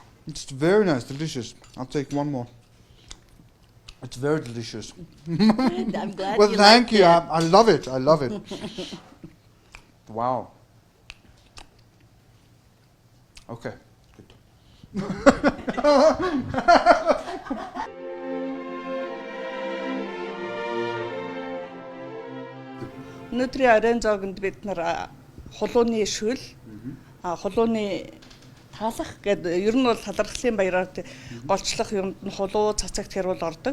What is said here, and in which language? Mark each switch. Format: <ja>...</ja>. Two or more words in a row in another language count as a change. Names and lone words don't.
<en>It's very nice, delicious. I'll take one more. It's very delicious. I'm glad Well, you thank liked you. it. I love it. I love it. Wow. Okay. Good.</en> <mn>Өнөөдрийн оройн зоогонд бид нар хулууны шүл, хулууны таалах гэдэг ер нь бол талархлын баяраар голчлох юмд нь хулуу цацагт хэрүүл ордог.</mn>